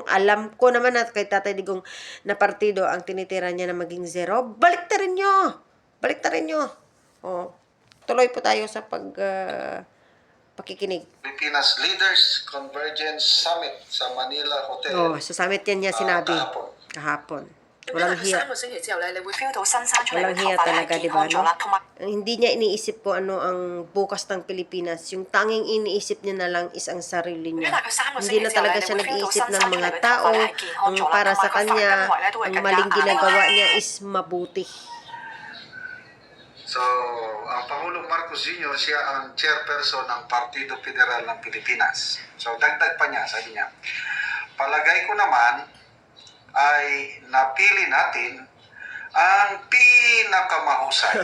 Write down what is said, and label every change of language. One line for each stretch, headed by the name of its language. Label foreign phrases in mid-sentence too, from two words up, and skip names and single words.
Filipino: Alam ko naman na kay Tatay Digong na partido ang tinitira niya na maging 0. Baliktarin nyo! Tuloy po tayo sa pakikinig. Pilipinas Leaders Convergence Summit sa Manila Hotel. Sa summit yan niya sinabi. Kahapon. Walang hiya.
Cantonese: 3個星期之後咧，你會 feel 到新生出嚟
Filipino: Walang
Cantonese: 嘅頭
Filipino: hiya
Cantonese: 髮咧
Filipino: talaga,
Cantonese: 係
Filipino: di
Cantonese: 健
Filipino: ba,
Cantonese: 康咗
Filipino: no?
Cantonese: 啦，同埋
Filipino: Hindi niya iniisip ko ano ang bukas ng Pilipinas. Yung tanging iniisip niya na lang is ang sarili
Cantonese: 因為
Filipino: niya.
Cantonese: 大概3個
Filipino: Hindi
Cantonese: 星期
Filipino: na
Cantonese: 之後咧，
Filipino: talaga
Cantonese: 你
Filipino: siya
Cantonese: 會 feel 到
Filipino: nag-iisip
Cantonese: 新
Filipino: ng
Cantonese: 生出嚟
Filipino: mga
Cantonese: 嘅頭髮
Filipino: tao.
Cantonese: 咧係健康
Filipino: Ang
Cantonese: 咗啦，
Filipino: para
Cantonese: 同
Filipino: sa
Cantonese: 埋個髮根
Filipino: kanya,
Cantonese: 圍咧都會
Filipino: ang
Cantonese: 更加
Filipino: maling
Cantonese: 硬
Filipino: ginagawa
Cantonese: 啦。
Filipino: niya is mabuti. So, ang Pangulong Marcos Jr., siya ang chairperson ng Partido Federal ng Pilipinas. So, dagdag pa niya, sabi niya, palagay ko naman ay napili natin ang pinakamahusay